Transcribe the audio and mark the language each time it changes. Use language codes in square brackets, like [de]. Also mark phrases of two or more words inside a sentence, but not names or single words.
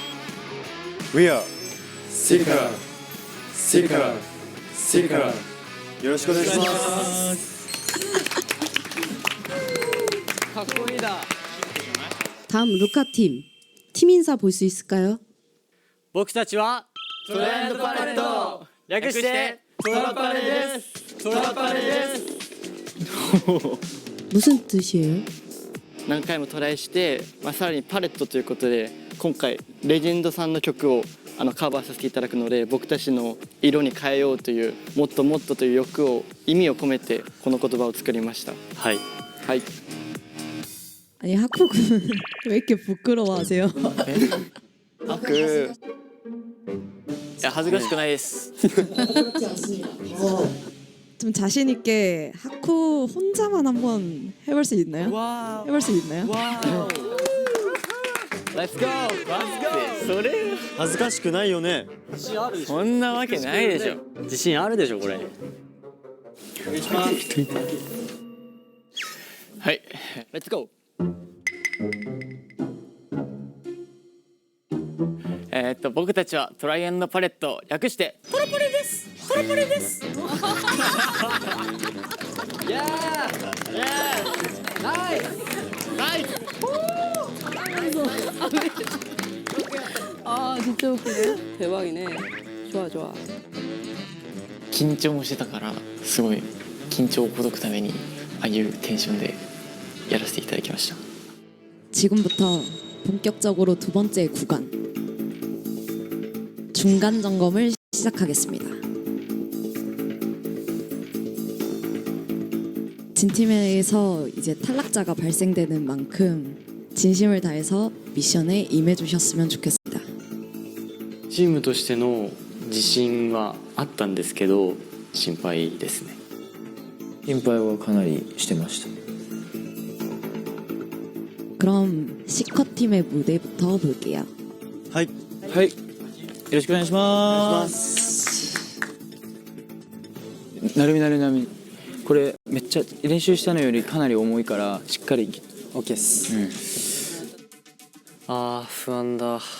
[en] We are Sika, Sika, Sika, [ja] よろしくお願いします。かっこいいだ。 [ko] 다음 루카 팀. 팀 인사 볼 수 있을까요? [ja] 僕たちはトライアンドパレット略してトラパレです。トラパレです。 [ko] 무슨 뜻이에요? [ja] 何回もトライして、さらにパレットということで今回レジェンドさんの曲をカバーさせていただくので、僕たちの色に変えようというもっともっとという欲を意味を込めてこの言葉を作りました。はいはい。 [ko] 아니 학부는 왜 이렇게 부끄러워하세요? [ja] いや恥ずかしくないです。 [ko] 좀 자신 있게 하쿠 혼자만 한번 해볼 수 있나요? 해볼 수 있나요? [en] Let's go! [ja] それ恥ずかしくないよね。そんなわけないでしょ。自信あるでしょこれ。はい。 [en] Let's go。 [ja] 僕たちはトライアンドパレット略してトラパレです。トラパレです。 [ko] 아 진짜 웃기네. 대박이네. 좋아 좋아. [ja] 緊張もしてたからすごい緊張をほどくためにああいうテンションでやらせていただきました。 [ko] 지금부터 본격적으로 두 번째 구간 중간 점검을 시작하겠습니다. 진 팀에서 이제 탈락자가 발생되는 만큼 진심을 다해서 미션에 임해주셨으면 좋겠습니다. [ja] チームとしての自信はあったんですけど心配ですね。心配はかなりしてました。 [ko] 그럼 C컷 팀의 무대부터 볼게요. [ja] はい。はい。よろしくお願いします。なるみこれめっちゃ練習したのよりかなり重いからしっかり OK っす。あー不安だ。